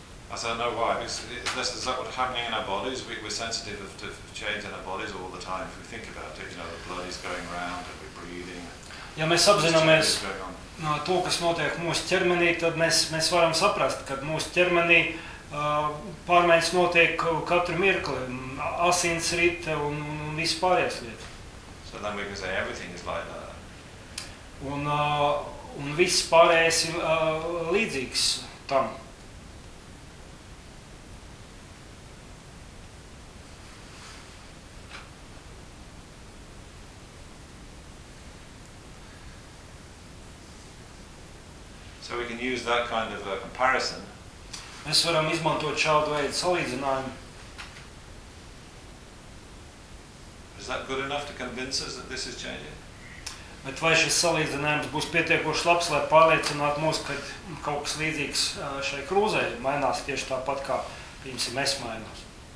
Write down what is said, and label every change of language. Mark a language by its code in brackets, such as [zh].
[en] As I know why, because this is what's happening in our bodies, we're sensitive to change in our bodies all the time. If we think about it, you know, the blood is going around and we're breathing. [lv] Ja mēs apzināmies to, kas notiek mūsu ķermenī, tad mēs varam saprast, ka mūsu ķermenī pārmaiņas notiek katru mirkli, asins rit un viss pārējais lietas. [en] So then we can say everything is like that. [lv] Un viss pārējais ir līdzīgs tam. [en] So we can use that kind of a comparison. [lv] Mēs varam izmantot šādu veidu salīdzinājumu. [en] Is that good enough to convince us that this is changing? [lv] Bet vai šis salīdzinājums būs pietiekoši labs, lai pārliecinātu mūs, ka kaut kas līdzīgs šai krūzē mainās tieši tāpat, kā pirms mēs mainās.